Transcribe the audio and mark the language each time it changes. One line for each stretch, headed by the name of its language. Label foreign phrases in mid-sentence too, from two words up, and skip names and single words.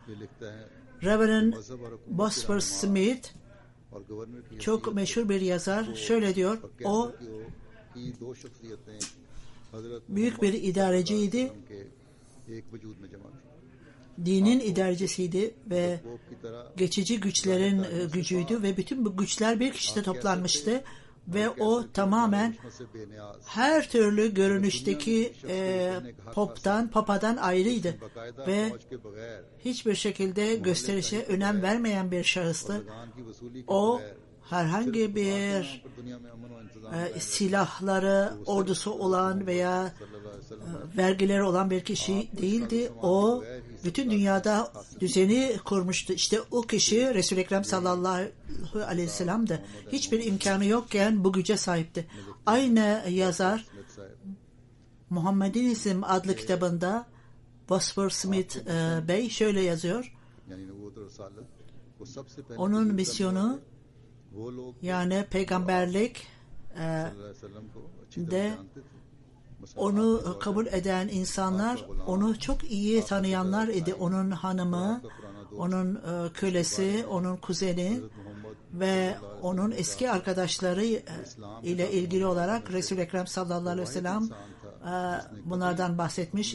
Turkish: Reverend Bosworth Smith çok meşhur bir yazar. Şöyle diyor, o büyük bir idareciydi dinin idarecisiydi ve
Urdu: پوپ کی طرح
Turkish: geçici güçlerin gücüydü ve bütün bu güçler bir kişide toplanmıştı ve o tamamen
Urdu: سے بے نیاز
Turkish: her türlü görünüşteki papadan ayrıydı
Urdu: باقاعدہ
Turkish: ve
Urdu: فوج کے بغیر
Turkish: hiçbir şekilde gösterişe önem vermeyen bir şahıstı.
Urdu: گان کی وصولی کے
Turkish: O
Urdu: بغیر
Turkish: herhangi bir
Urdu: پر دنیا میں امن و انتظام
Turkish: silahları, ordusu olan veya
Arabic: صلى الله عليه وسلم
Turkish: vergileri olan bir kişi değildi. O bütün dünyada düzeni kurmuştu. İşte o kişi Resul-i Ekrem sallallahu aleyhi ve sellem'di. Hiçbir imkanı yokken bu güce sahipti. Aynı yazar Muhammed'in İsim adlı kitabında Bosworth Smith Bey şöyle yazıyor.
Urdu: یعنی نبوت اور رسالت وہ سب سے پہلے
Turkish: Onun misyonu
Urdu: وہ لوگ
Turkish: yani peygamberlik
Arabic: صلى الله عليه وسلم
Urdu: کو اچھی طرح
Turkish: de
Urdu: جانتے تھے مثلاً
Turkish: onu kabul eden insanlar onu çok iyi tanıyanlar idi. Onun hanımı, onun kölesi, onun kuzeni ve onun eski arkadaşları ile ilgili olarak Resul-i Ekrem sallallahu aleyhi ve sellem bunlardan bahsetmiş.